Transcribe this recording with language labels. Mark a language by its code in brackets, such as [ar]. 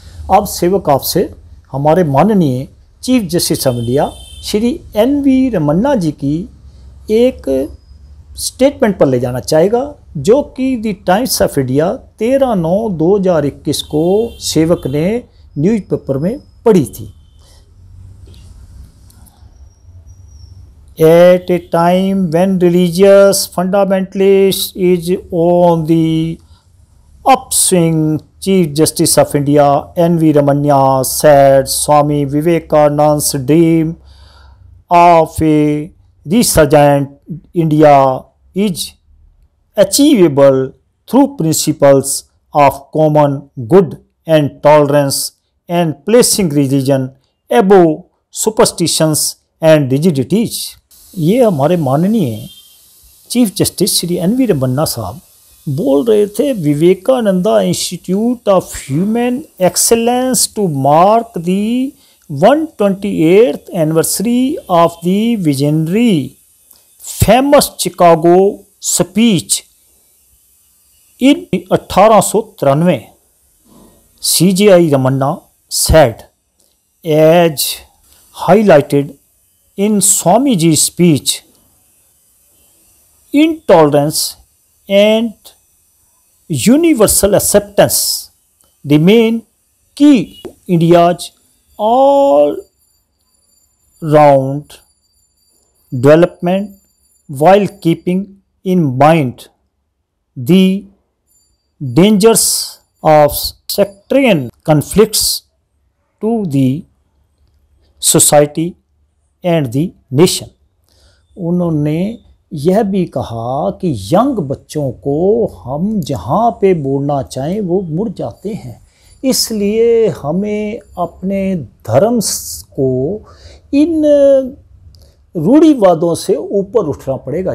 [hi] अब सेवक आपसे हमारे माननीय chief justice of India Shri NV Ramana जी की एक स्टेटमेंट पर ले जाना चाहेगा, जो कि द टाइम्स ऑफ इंडिया 13/9/2021 को सेवक ने न्यूज़पेपर में पढ़ी थी। [en] At a time when religious fundamentalism is on the upswing, Chief Justice of India NV Ramanya said Swami Vivekananda's dream of a resurgent India is achievable through principles of common good and tolerance and placing religion above superstitions and rigidities। [hi] ये हमारे माननीय chief justice Shri NV Ramana साहब बोल रहे थे [en] Vivekananda institute of human excellence to mark the 128th anniversary of the visionary famous Chicago speech in 1893। CJI Ramanna said, as highlighted in Swamiji's speech, intolerance and universal acceptance remain key to India's all-round development, while keeping in mind the dangers of sectarian conflicts to the society and the nation. [hi] उन्होंने यह भी कहा कि young बच्चों को हम जहाँ पे मोड़ना चाहें वो मुड़ जाते हैं, इसलिए हमें अपने धर्म को इन रूढ़िवादों से ऊपर उठना पड़ेगा।